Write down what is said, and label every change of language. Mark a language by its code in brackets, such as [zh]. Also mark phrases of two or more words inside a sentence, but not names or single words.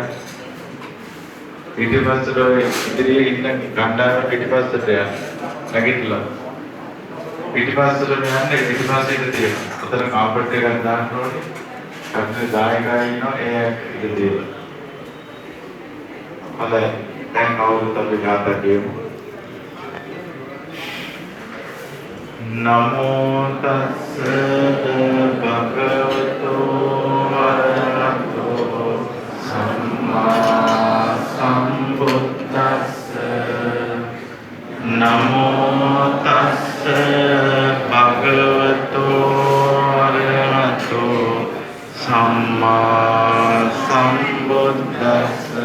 [si] පිටිපස්සට ඔය ඉදිරියේ ඉන්න ගණ්ඩායම පිටිපස්සට යන්න. නැගිටලා. පිටිපස්සට යන්න පිටිපස්සේ ඉඳ තියන්න. උතන කාපට් එකක් දාන්න ඕනේ. කටක දායකයන් ඉන්නවා ඒ ඉඳ තියන්න. හොඳයි දැන් කවුරුත් අපි ගාථා කියමු. [pi] නමෝ තස්ස භගවතු වරහතෝ සම්මා සම්බුද්දස්ස. නමෝ තස්ස භගවතු වරහතෝ සම්මා සම්බුද්දස්ස.